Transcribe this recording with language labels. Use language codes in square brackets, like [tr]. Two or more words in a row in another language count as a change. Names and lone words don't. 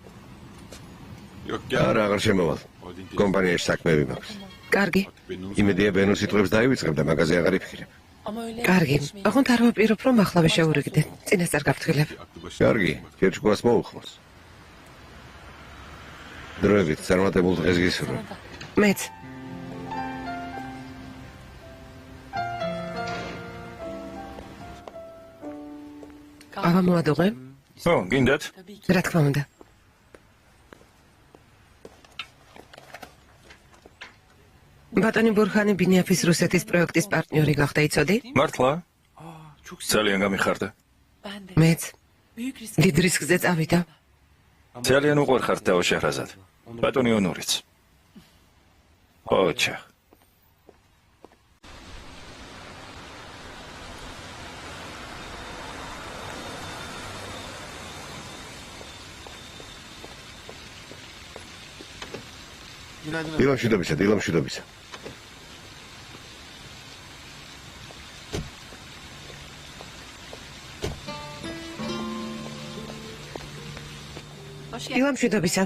[ka] არა, აღარ შემოვალ. კომპანიაში საქმეები მაქვს. კარგი. იმედია ბენო სიტყვებს დაივიწყებ და მაგაზე აღარ იფიქრებ. [tr] Ama öyle. [ka] კარგი. ოღონდ არ ვაპირებ, რომ ახლავე შეურიგდე. წინასწარ გავფრთხილებ. კარგი, კერჩკუას მოუხმოს. დროებით წარმატებულ დღეს გისურვებ. მეც. ყავა მოადუღე? ო, გინდათ? რა თქმა უნდა. ბატონი ბურხანი ბინიაფის რუსეთის პროექტის პარტნიორი გახდა, იცოდი? მართლა? ძალიან გამიხარდა. მეც. [tr] Büyük risk. [ka] დიდ რისკზე წავიდა. ძალიან უყვარხართ დაო შეჰრაზად. ბატონი ონორიც. ოჩა. დილამშვიდობისა, დილამშვიდობისა. [tr] Hoş geldin. [ka] დილამშვიდობისა.